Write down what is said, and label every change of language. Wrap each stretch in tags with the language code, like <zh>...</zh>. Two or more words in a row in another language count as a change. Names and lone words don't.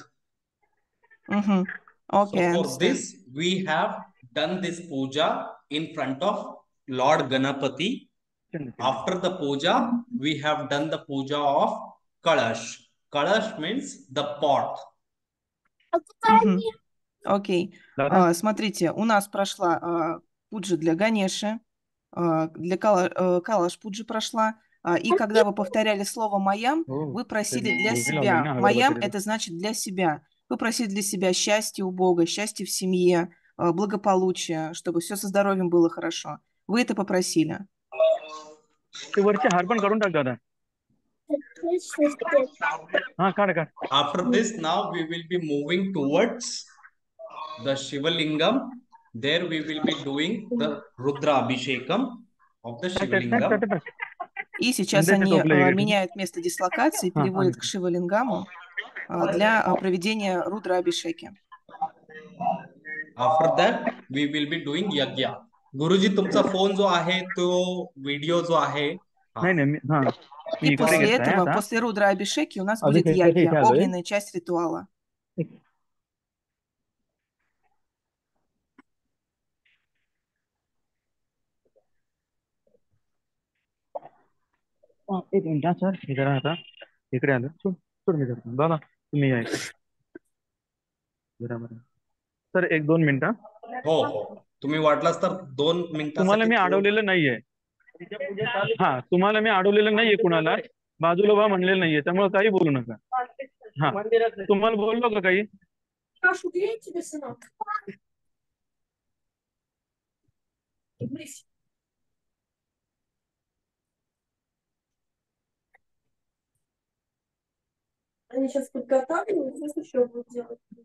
<en>Okay, So for understand. this, we have done this puja in front of Lord Ganapati. After the puja, we have done the puja of Kalash. Kalash means the pot.</en> <ru>Окей. Смотрите, у нас прошла пуджа для Ганеши, для Калаш пуджи прошла, и когда вы повторяли слово «маям», вы просили для себя. «Маям» — это значит для себя. Вы просили для себя счастья у Бога, счастья в семье, благополучия, чтобы все со здоровьем было хорошо. Вы это попросили.</ru> <en>After this, now we will be moving towards the Shiva Lingam. There we will be doing the Rudra Abhishekam of the Shiva Lingam.</en> <ru>И сейчас они меняют место дислокации, переводят к Шивалингаму для проведения Рудра Абхишеки.</ru> <en>After that, we will be doing Yagya. Guruji,</en> <mr>तुमचा फोन जो आहे तो वीडियो जो आहे.</mr> <ru>И после этого, после Рудра Абхишеки у нас будет Ягья, огненная часть ритуала.</ru> <mr>एक मिनिट सर, इकडे आता इकडे आलं. सोड मी धरतो. बाबा तुम्ही या इकडे. बरोबर सर, 1-2 मिनिटं. हो हो, तुम्ही वाटलास तर 2 मिनिटासाठी. तुम्हाला मी अडवलेलं नाहीये. हा, तुम्हाला मी अडवलेलं नाहीये, कुणाला बाजूला बा म्हणलेलं नाहीये, त्यामुळे काही बोलू नका. हा, तुम्हाला बोललो का काही?</mr> <ru>Они сейчас подготавливают, что еще будут делать?</ru>